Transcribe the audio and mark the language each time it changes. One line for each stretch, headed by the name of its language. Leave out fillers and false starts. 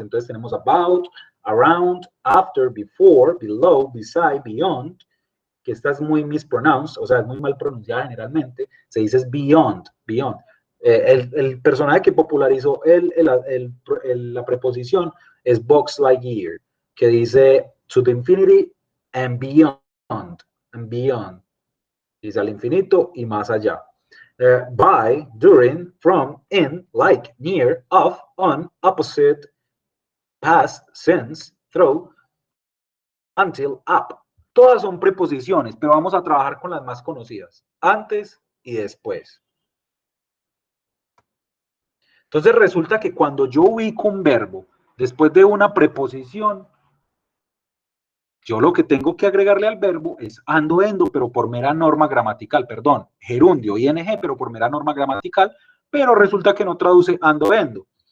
Spanish: Entonces tenemos
English: about, around, after, before, below, beside, beyond,
Spanish: que esta es muy mispronounced, o sea, es muy mal pronunciada generalmente, se dice beyond, beyond. El personaje que popularizó la preposición es Buzz Lightyear, que dice
English: to the infinity and beyond.
Spanish: Dice al infinito y más allá.
English: By, during, from, in, like, near, of, on, opposite, past, since, through, until, up.
Spanish: Todas son preposiciones, pero vamos a trabajar con las más conocidas, antes y después. Entonces resulta que cuando yo ubico un verbo después de una preposición, Yo lo que tengo que agregarle al verbo es ando, endo, pero por mera norma gramatical, perdón, gerundio, ing, pero por mera norma gramatical, pero resulta que no traduce ando, endo.